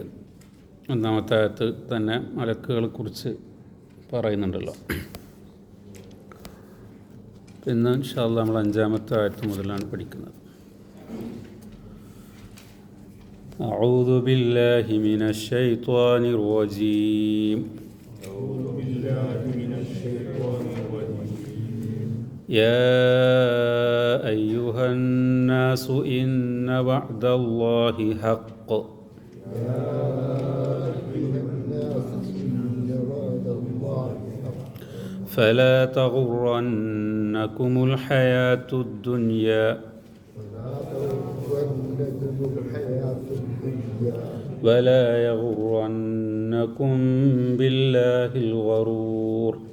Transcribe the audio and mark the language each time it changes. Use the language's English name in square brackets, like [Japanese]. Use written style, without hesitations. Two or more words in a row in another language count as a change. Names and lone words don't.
[Malayalam] 1-ാമത്തെ ആയത്ത് തന്നെ മലക്കുകളെ കുറിച്ച് പറയുന്നുണ്ടല്ലോ. ഇന്ന് [Arabic] إن شاء الله [Malayalam] നമ്മൾ 5-ാമത്തെ ആയത്ത് മുതലാണ് പഠിക്കുന്നത്. [Arabic] أعوذ بالله من الشيطان الرجيم. يا أيها الناس إن وعد الله حق فلا تغرنكم الحياة الدنيا ولا يغرنكم بالله الغرور